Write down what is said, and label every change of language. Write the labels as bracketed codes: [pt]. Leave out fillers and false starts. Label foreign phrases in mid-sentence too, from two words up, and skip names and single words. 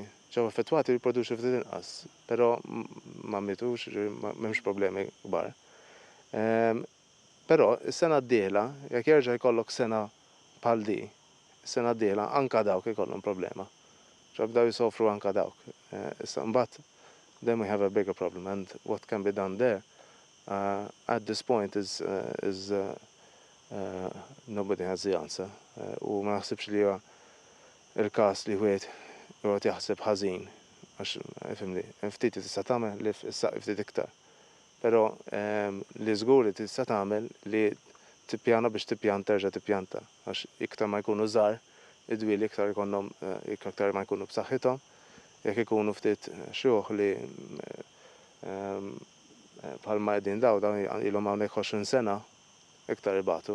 [mt] Ġew affettwati li jipproduċu ftit inqas, però ma mietux, m'hemmx problemi kbar. Però is-sena d-dieħla jekk jerġa' jkollok sena bħal di, is-sena d-dieħla anke dawk ikollhom problema. Bdew jisofru anke dawk. Issa mbagħad [en] then we have a bigger problem, and what can be done there at this point is nobody has the answer. [mt] U ma naħsibx li huwa il-każ li wieħed joqgħod jaħseb ħażin għax fimni, ftit tista' tagħmel li ftit iktar. Però li żgur li tista' tagħmel li tippjana biex terġa' tippjanta għax iktar ma jkunu żgħar id-dwieli iktar ikollhom iktar ma jkunu b'saħħithom, jekk ikunu ftit xjuħ li bħalma qegħdin daw ilhom hawnhekk 20 sena iktar ibatu.